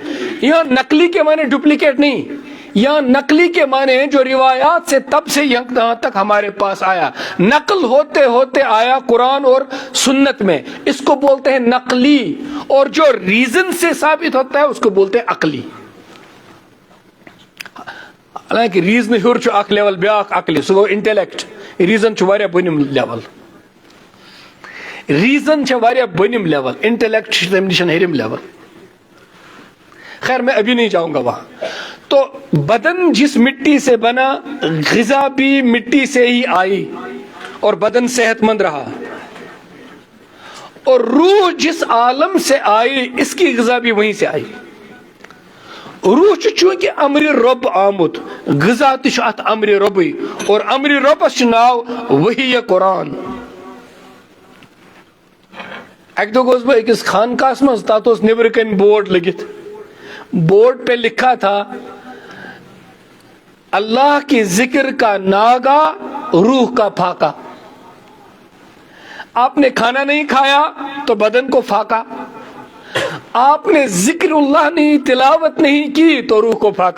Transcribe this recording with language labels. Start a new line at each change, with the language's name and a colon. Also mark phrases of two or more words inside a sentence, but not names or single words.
Urdu: یہاں نقلی کے معنی ڈپلیکیٹ نہیں، یہاں نقلی کے معنی جو روایات سے تب سے یہاں تک ہمارے پاس آیا، نقل ہوتے ہوتے آیا قرآن اور سنت میں، اس کو بولتے ہیں نقلی. اور جو ریزن سے ثابت ہوتا ہے اس کو بولتے ہیں عقلی.
Kashmiri: حالانکہ ریزن ہیور چھُ اکھ لیول بیاکھ عقلی، سُہ گوٚو انٹلیکٹ. ریزن چھُ واریاہ بٔنِم لیول، ریزن چھِ واریاہ بٔنِم لیول، انٹلیکٹ چھِ تمہِ نِش ہیٚرِم لیول.
Urdu: خیر میں ابھی نہیں جاؤں گا وہاں. تو بدن جس مٹی سے بنا غذا بھی مٹی سے ہی آئی اور بدن صحت مند رہا، اور روح جس عالم سے آئی اس کی غذا بھی وہیں سے آئی.
Kashmiri: روح چونکہ
Arabic: امر رب
Kashmiri: آمت، غذا تہ ات
Arabic: امر ربی،
Kashmiri: اور امر ربس ناو وحی قرآن. اک دہ گوس بہ أکس خانقاہس مز، تات اوس نیبر کن بورڈ لگت،
Urdu: بورڈ پہ لکھا تھا اللہ کی ذکر کا ناگا روح کا پھاکا. آپ نے کھانا نہیں کھایا تو بدن کو پھاکا، آپ نے ذکر اللہ نہیں تلاوت نہیں کی تو روح کو پھاکا.